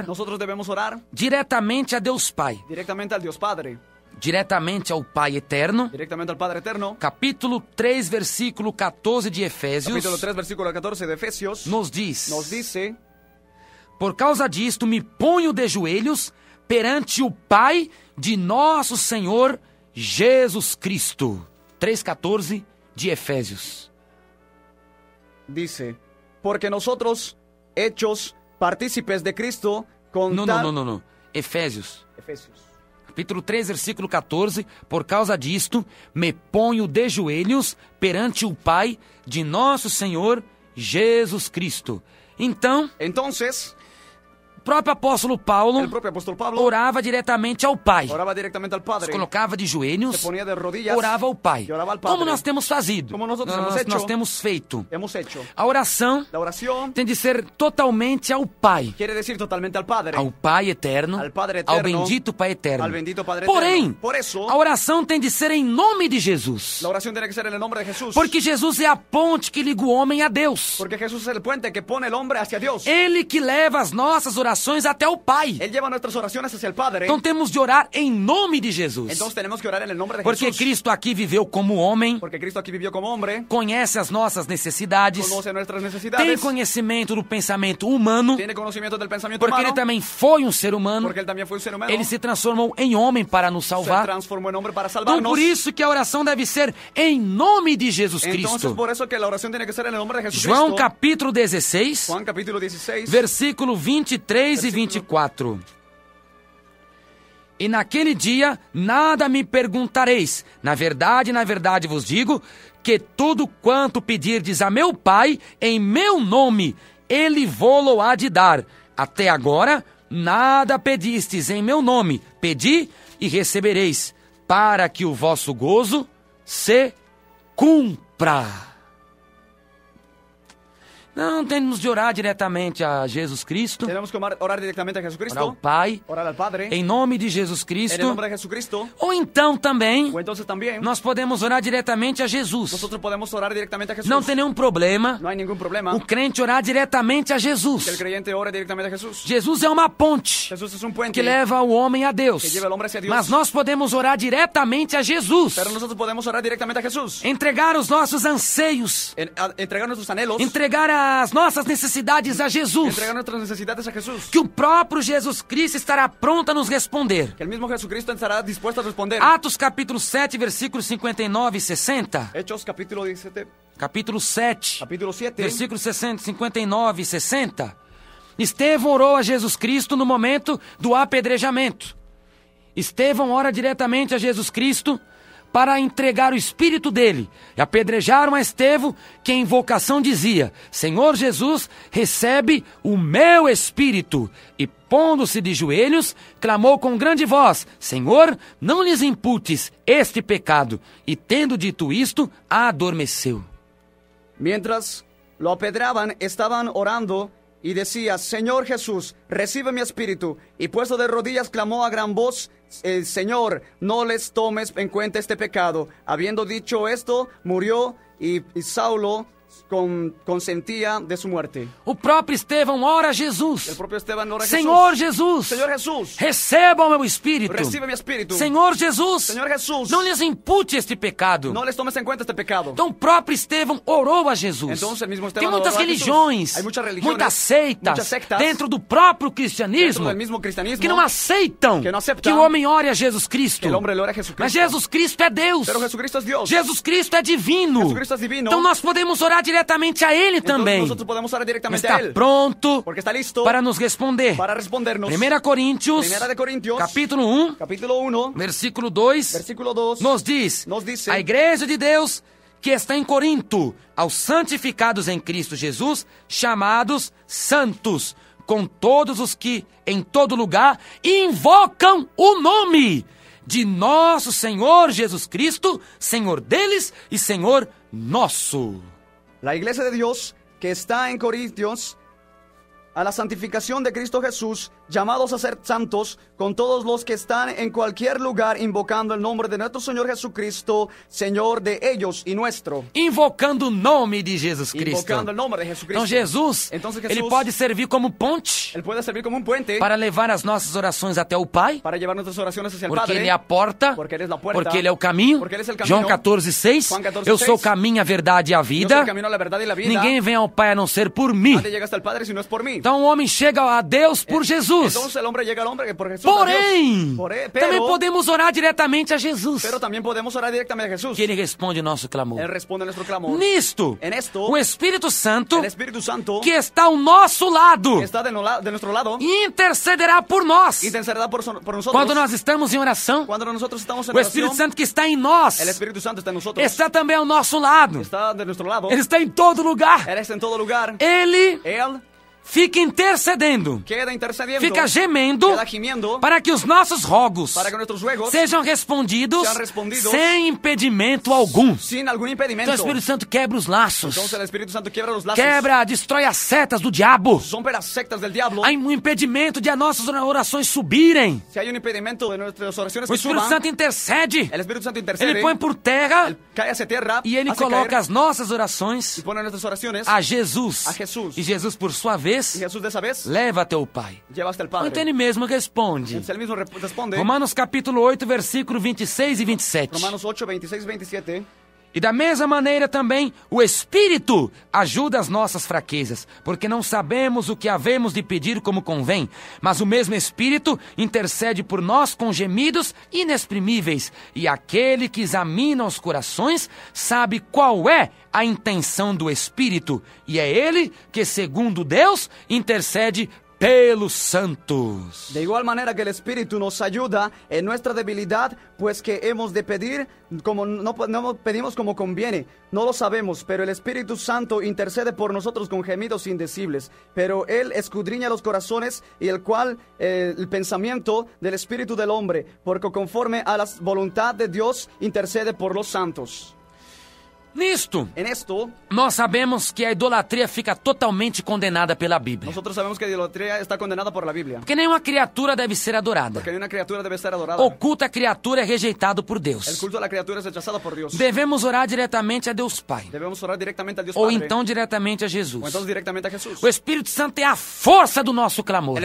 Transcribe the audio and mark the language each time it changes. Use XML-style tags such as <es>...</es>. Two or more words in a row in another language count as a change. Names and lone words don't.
<es>Nosotros debemos orar</es> <pt>diretamente a Deus Pai,</pt> <es>directamente al Dios Padre,</es> <pt>diretamente ao Pai Eterno.</pt> <es>directamente al Padre Eterno.</es> <pt>Capítulo 3, versículo 14 de Efésios,</pt> <es>Capítulo 3, versículo 14 de Efesios</es> <pt>nos diz:</pt> <es>nos dice:</es> <pt>Por causa disto me ponho de joelhos perante o Pai de nosso Senhor Jesus Cristo. 3,14 de Efésios.</pt> <es>dice, porque nosotros, hechos partícipes de Cristo, con tal...</es> <pt>Não. Efésios.</pt> <es>Efesios.</es> <pt>Capítulo 3, versículo 14. Por causa disto, me ponho de joelhos perante o Pai de nosso Senhor Jesus Cristo. Então,</pt> <es>Entonces,</es> <pt>o próprio apóstolo Paulo</pt> <es>el propio apóstol Pablo</es> <pt>orava diretamente ao Pai.</pt> <es>oraba directamente al Padre,</es> <pt>Se colocava de joelhos,</pt> <es>se ponía de rodillas,</es> <pt>orava ao Pai.</pt> <es>y oraba al Padre.</es> <pt>Como nós temos fazido,</pt> <es>Como nosotros hemos</es> <pt>nós,</pt> <es>hecho.</es> <pt>nós temos feito.</pt> <es>hemos hecho.</es> <pt>A oração</pt> <es>La oración</es> <pt>tem de ser totalmente ao Pai.</pt> <es>quiere decir totalmente al Padre,</es> <pt>Ao Pai eterno,</pt> <es>Al Padre</es> <pt>ao eterno, bendito Pai eterno.</pt> <es>al bendito Padre</es> <pt>Porém,</pt> <es>eterno. Por eso,</es> <pt>a oração tem de ser em nome de Jesus.</pt> <es>la oración tiene que ser en el nombre de Jesús,</es> <pt>Porque Jesus é a ponte que liga o homem a Deus.</pt> <es>porque Jesús es el puente que pone el hombre hacia Dios.</es> <pt>Ele que leva as nossas orações orações até o Pai.</pt> <es>Él lleva nuestras oraciones hacia el Padre.</es> <pt>Então temos de orar em nome de Jesus.</pt> <es>Entonces tenemos que orar en el nombre de Porque Jesús.</es> <pt>Cristo aqui viveu como homem,</pt> <es>Porque Cristo aquí vivió como hombre,</es> <pt>conhece as nossas necessidades,</pt> <es>conoce nuestras</es> <pt>tem</pt> <es>necesidades,</es> <pt>conhecimento do pensamento humano,</pt> <es>tiene conocimiento del pensamiento porque humano,</es> <pt>ele também foi um ser humano,</pt> <es>porque él también fue un ser humano,</es> <pt>ele se transformou em homem para nos</pt> <es>se</es> <pt>salvar.</pt> <es>transformó en hombre para</es> <pt>Então</pt> <es>salvarnos.</es> <pt>por isso que a oração deve ser em nome de Jesus</pt> <es>Entonces</es> <pt>Cristo.</pt> <es>por eso que la oración tiene que ser en el nombre de Jesucristo.</es> <pt>João capítulo 16,</pt> <es>Juan capítulo 16,</es> <pt>versículo 23 e 24. E naquele dia nada me perguntareis. Na verdade vos digo, que tudo quanto pedirdes a meu Pai em meu nome, ele vô-lo há de dar. Até agora nada pedistes em meu nome. Pedi e recebereis, para que o vosso gozo se cumpra. Não temos de orar diretamente a Jesus Cristo,</pt> <es>tenemos que orar directamente a</es> <pt>orar ao</pt> <es>Jesucristo,</es> <pt>Pai,</pt> <es>orar al Padre,</es> <pt>em nome de Jesus</pt> <es>en el</es> <pt>Cristo.</pt> <es>nombre de Jesucristo.</es> <pt>Ou então também,</pt> <es>O entonces también</es> <pt>nós podemos orar diretamente a Jesus.</pt> <es>nosotros podemos orar directamente a Jesús.</es> <pt>Não tem nenhum problema</pt> <es>No hay ningún problema</es> <pt>o crente orar diretamente a</pt> <es>que el</es> <pt>Jesus.</pt> <es>creyente ore directamente a Jesús.</es> <pt>Jesus é uma ponte</pt> <es>Jesús es un puente</es> <pt>que leva o homem a Deus.</pt> <es>que lleva al hombre hacia Dios.</es> <pt>Mas nós podemos orar diretamente a Jesus.</pt> <es>Pero nosotros podemos orar directamente a Jesús.</es> <pt>Entregar os nossos anseios,</pt> <es>Entregar nuestros anhelos,</es> <pt>entregar as nossas necessidades a Jesus.</pt> <es>entregar nuestras necesidades a Jesús.</es> <pt>Que o próprio Jesus Cristo estará pronto a nos responder.</pt> <es>Que el mismo Jesucristo estará dispuesto a responder.</es> <pt>Atos capítulo 7, versículos 59 e 60.</pt> <es>Hechos capítulo 17, Capítulo 7, capítulo 7,</es> <pt>versículos 59 e 60. Estevão orou a Jesus Cristo no momento do apedrejamento. Estevão ora diretamente a Jesus Cristo para entregar o espírito dele. E apedrejaram a Estevão, que em invocação dizia: Senhor Jesus, recebe o meu espírito. E pondo-se de joelhos, clamou com grande voz: Senhor, não lhes imputes este pecado. E tendo dito isto, adormeceu.</pt> <es>Mientras lo apedreaban, estaban orando y decía: Señor Jesús, recibe mi espíritu. Y puesto de rodillas clamó a gran voz: Señor, no les tomes en cuenta este pecado. Habiendo dicho esto, murió y Saulo consentía de su muerte.</es> <pt>O próprio Estevão ora a Jesus:</pt> <es>El propio Esteban ora a</es> <pt>Senhor</pt> <es>Jesús:</es> <pt>Jesus,</pt> <es>Señor Jesús,</es> <pt>receba o meu espírito.</pt> <es>recibe mi espíritu.</es> <pt>Senhor Jesus,</pt> <es>Señor Jesús,</es> <pt>não lhes impute este pecado.</pt> <es>no les tomes en cuenta este pecado.</es> <pt>Então o próprio Estevão orou a Jesus.</pt> <es>Entonces, el mismo</es> <pt>Tem</pt> <es>Esteban</es> <pt>muitas</pt> <es>oró a Jesús.</es> <pt>religiões,</pt> <es>Hay muchas religiones,</es> <pt>muitas seitas,</pt> <es>muchas sectas</es> <pt>dentro do próprio</pt> <es>dentro</es> <pt>cristianismo</pt> <es>del mismo cristianismo</es> <pt>que não aceitam</pt> <es>que não aceptam</es> <pt>que o homem ore a Jesus Cristo.</pt> <es>que el hombre le ore a Jesucristo.</es> <pt>Mas Jesus Cristo é Deus.</pt> <es>Pero Jesucristo es Dios.</es> <pt>Jesus Cristo é divino.</pt> <es>Jesucristo es divino.</es> <pt>Então nós podemos orar diretamente a Ele</pt> <es>Entonces,</es> <pt>também.</pt> <es>nosotros podemos orar directamente</es> <pt>Está</pt> <es>a él.</es> <pt>pronto</pt> <es>Porque está listo</es> <pt>para nos responder.</pt> <es>para respondernos.</es> <pt>1 Coríntios,</pt> <es>Primera de Corintios,</es> <pt>capítulo 1,</pt> <es>capítulo 1,</es> <pt>versículo 2,</pt> <es>versículo 2,</es> <pt>nos diz:</pt> <es>nos dice:</es> <pt>a igreja de Deus que está em Corinto, aos santificados em Cristo Jesus, chamados santos, com todos os que em todo lugar invocam o nome de nosso Senhor Jesus Cristo, Senhor deles e Senhor nosso.</pt> <es>La iglesia de Dios que está en Corintios, a la santificación de Cristo Jesús, llamados a ser santos, con todos los que están en cualquier lugar invocando el nombre de nuestro Señor Jesucristo, Señor de ellos y nuestro.</es> <pt>Invocando o nome de Jesus Cristo.</pt> <es>Invocando el nombre de Jesucristo.</es> <pt>Então Jesus,</pt> <es>Entonces,</es> <pt>ele pode servir como ponte</pt> <es>Él puede servir como un puente</es> <pt>para levar as nossas orações até o Pai,</pt> <es>para llevar nuestras oraciones hacia el</es> <pt>porque</pt> <es>Padre.</es> <pt>Ele é a porta, Porque Ele é a porta, porque Ele é o caminho. porque Ele é o caminho. João 14,6.</pt> <es>Juan 14:6.</es> <pt>Eu sou o caminho, a verdade e a</pt> <es>Yo soy</es> <pt>vida.</pt> <es>el camino, la verdad y la vida.</es> <pt>Ninguém vem ao Pai a não ser por mim.</pt> <es>Nadie llega hasta el Padre si no es por mí.</es> <pt>Então o homem chega a Deus por Jesus.</pt> <es>Entonces el hombre llega al hombre por Jesús.</es> <pt>Porém, também</pt> <es>pero</es> <pt>podemos orar diretamente a Jesus,</pt> <es>también podemos orar directamente a Jesús.</es> <pt>que Ele responde o nosso clamor.</pt> <es>Él responde a nuestro clamor.</es> <pt>Nisto,</pt> <es>En esto,</es> <pt>o Espírito Santo,</pt> <es>el Espíritu Santo,</es> <pt>que está ao nosso lado,</pt> <es>que está de nuestro lado,</es> <pt>intercederá por nós.</pt> <es>intercederá por nosotros.</es> <pt>Quando nós estamos em oração,</pt> <es>Cuando nosotros estamos en</es> <pt>o Espírito</pt> <es>oración,</es> <pt>Santo que está em nós</pt> <es>el Espíritu Santo está en nosotros.</es> <pt>está também ao nosso lado.</pt> <es>Está de nuestro lado.</es> <pt>Ele está em todo lugar.</pt> <es>Él está en todo lugar.</es> <pt>Ele</pt> <es>Él</es> <pt>fica intercedendo,</pt> <es>queda intercediendo.</es> <pt>fica gemendo</pt> <es>Queda gimiendo</es> <pt>para que os nossos rogos</pt> <es>para que nuestros ruegos</es> <pt>sejam respondidos</pt> <es>sean respondidos</es> <pt>sem impedimento algum.</pt> <es>sin algún impedimento.</es> <pt>Então o Espírito Santo quebra os laços,</pt> <es>Entonces el Espíritu Santo quiebra los lazos.</es> <pt>quebra, destrói as setas do diabo.</pt> <es>Rompe las sectas del diablo.</es> <pt>Há um impedimento de as nossas orações subirem.</pt> <es>Si hay un impedimento de nuestras oraciones</es> <pt>O</pt> <es>que</es> <pt>Espírito</pt> <es>suban,</es> <pt>Santo intercede,</pt> <es>el Espíritu Santo intercede.</es> <pt>ele põe por terra</pt> <es>Cae hacia tierra</es> <pt>e ele</pt> <es>hace</es> <pt>coloca</pt> <es>caer,</es> <pt>as nossas orações</pt> <es>y pone nuestras oraciones</es> <pt>a Jesus.</pt> <es>a Jesús.</es> <pt>E Jesus, por sua vez, vez,</pt> <es>Jesús de esa vez,</es> <pt>leva a teu pai.</pt> <es>llevaste al</es> <pt>Então</pt> <es>Padre.</es> <pt>ele mesmo responde.</pt> <es>Entonces él mismo responde,</es> <pt>Romanos capítulo 8, versículo 26 e 27.</pt> <es>Romanos 8, 26, 27.</es> <pt>E da mesma maneira também o Espírito ajuda as nossas fraquezas, porque não sabemos o que havemos de pedir como convém, mas o mesmo Espírito intercede por nós com gemidos inexprimíveis, e aquele que examina os corações sabe qual é a intenção do Espírito, e é ele que, segundo Deus, intercede pelos santos.</pt> <es>De igual manera que el Espíritu nos ayuda en nuestra debilidad, pues que hemos de pedir como no pedimos como conviene. No lo sabemos, pero el Espíritu Santo intercede por nosotros con gemidos indecibles. Pero Él escudriña los corazones y el cual el pensamiento del Espíritu del hombre, porque conforme a la voluntad de Dios intercede por los santos.</es> <pt>Nisto,</pt> <es>En esto,</es> <pt>nós sabemos que a idolatria fica totalmente condenada pela Bíblia.</pt> <es>nosotros sabemos que la idolatría está condenada por la Biblia.</es> <pt>Porque nenhuma criatura deve ser adorada.</pt> <es>Porque una criatura debe ser adorada.</es> <pt>O culto à criatura é rejeitado por</pt> <es>El</es> <pt>Deus.</pt> <es>culto a la criatura es rechazado por Dios.</es> <pt>Devemos orar diretamente a Deus Pai.</pt> <es>Debemos orar directamente al Dios</es> <pt>Ou</pt> <es>Padre.</es> <pt>então diretamente a</pt> <es>O</es> <pt>Jesus.</pt> <es>entonces directamente a Jesús.</es> <pt>O Espírito Santo é a força do nosso clamor.</pt>